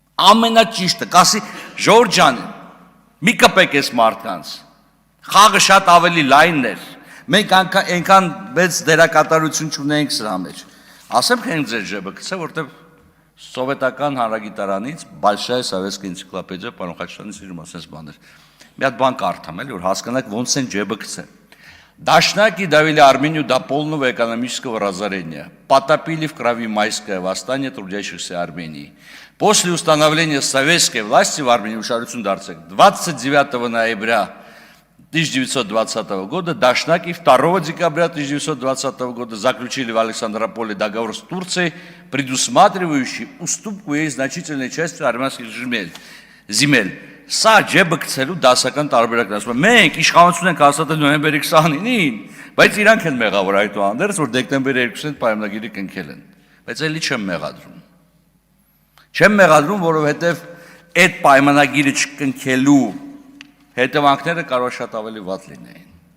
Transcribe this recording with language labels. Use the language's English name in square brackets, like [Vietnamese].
[Armenian] Ամենաճիշտը, կասի Ժորժ ջան, մի կպեք այս մարդկանց։ Խաղը շատ ավելի լայնն էր։ Մենք այնքան մեծ դերակատարություն չունենք սրա մեջ։ Ասեմ թե ինձ ձեր ջեբը գցե, որտեղ Սովետական հանրագիտարանից Большая советская энциклопедия պարոն Խաչատրյանի սիրում ասես բաներ։ Մի հատ бан կարդամ էլի, որ հասկանաք ոնց են ջեբը գցել։ [Russian] Дашнаки довели Армению до полного экономического разорения, потопили в крови майское восстание трудящихся Армении. После установления советской власти в Армении 29 ноября 1920 года Дашнаки 2 декабря 1920 года заключили в Александрополе договор с Турцией, предусматривающий уступку ей значительной части армянских земель. [Armenian] Սա ջեբը գցելու դասական տարբերակն ասում եմ, մենք իշխանություն ենք հաստատել նոյեմբերի 29-ին, բայց իրանք են մեղավոր այդուհանդերձ, որ դեկտեմբերի 2-ին պայմանագիրը կնքել են, բայց էլի չեմ մեղադրում։ Չեմ մեղադրում, որովհետև այդ պայմանագիրը չկնքելու հետևանքները կարող շատ ավելի վատ լինեին։